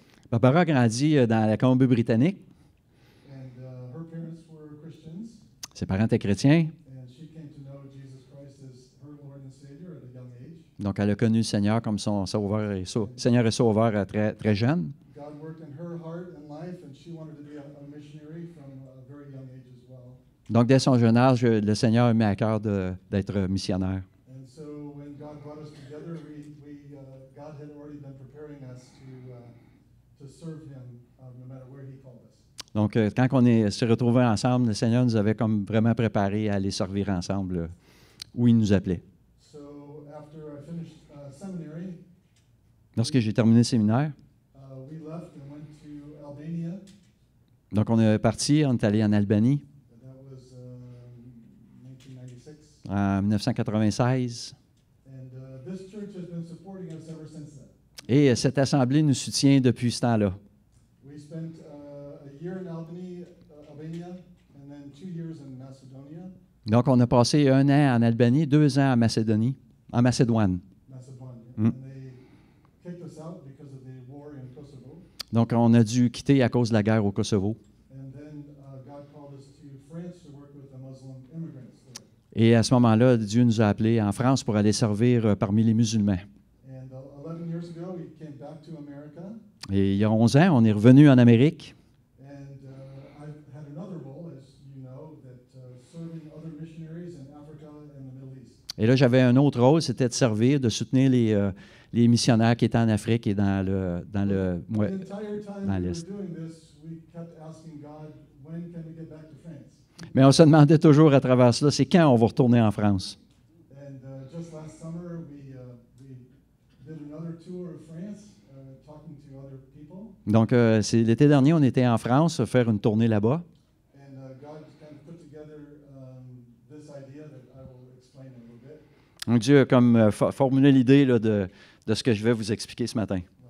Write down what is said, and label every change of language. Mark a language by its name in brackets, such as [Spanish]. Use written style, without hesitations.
[French] Barbara a grandi dans la Colombie-Britannique. [English] and her parents were Christians, [French] Ses parents étaient chrétiens. [English] and she came to know Jesus Christ as her Lord and Savior at a young age. [French] Donc, elle a connu le Seigneur comme son sauveur et Seigneur et sauveur très, très jeune. [English] God worked in her heart and life, and she wanted to be a missionary from a very young age as well. [French] Donc, dès son jeune âge, le Seigneur a mis à cœur d'être missionnaire. [English] And so when God brought us together, God had already been preparing us to serve Him no matter where He called us. [French] Donc, quand on s'est retrouvés ensemble, le Seigneur nous avait comme vraiment préparés à aller servir ensemble où il nous appelait. [English] So after I finished seminary, [French] Lorsque j'ai terminé le séminaire, [English] we left and went to Albania. [French] donc on est parti, on est allé en Albanie [English] That was 1996. [French] en 1996. [English] And this church has been supporting us ever since then. [French] Et cette assemblée nous soutient depuis ce temps-là. [English] We spent a year in Albania, and then 2 years in Macedonia. [French] Donc, on a passé 1 an en Albanie, 2 ans en Macédoine. [English] Macedonia. Mm. And they kicked us out because of the war in Kosovo. [French] Donc, on a dû quitter à cause de la guerre au Kosovo. [English] And then God called us to France to work with the Muslim immigrants there. [French] Et à ce moment-là, Dieu nous a appelés en France pour aller servir parmi les musulmans. [English] And 11 years ago, we came back to America, [French] Et il y a 11 ans, on est revenu en Amérique. [English] and I've had another role, as you know, that serving other missionaries in Africa and the Middle East. [French] Et là, j'avais un autre rôle, c'était de servir, de soutenir les missionnaires qui étaient en Afrique et dans le ouais, [English] The entire time we were [French] l'Est. [English] doing this, we kept asking God, when can we get back to France? [French] Mais on se demandait toujours à travers cela, c'est quand on va retourner en France. [English] And just last summer, we did another tour of France, talking to other people. [French] Donc, c'est l'été dernier, on était en France, faire une tournée là-bas. [English] And God kind of put together this idea that I will explain in a little bit. [French] Donc, Dieu a comme formulé l'idée là, de ce que je vais vous expliquer ce matin.